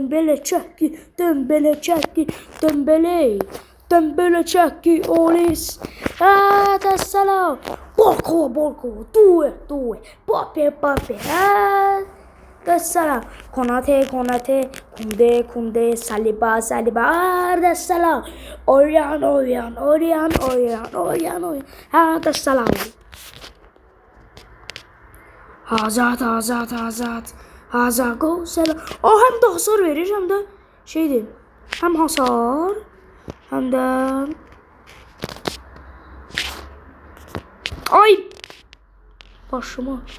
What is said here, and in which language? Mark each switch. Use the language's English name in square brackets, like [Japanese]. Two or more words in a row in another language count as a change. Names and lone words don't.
[Turkish] Olis, Salah, Borco, due, Pape, Salah, Konate, Kunde, Saliba, Salah, Orian, Salah. Hazard, gol, selam. Hem de hasar verir hem de şeydi. Hem hasar hem de ay başıma.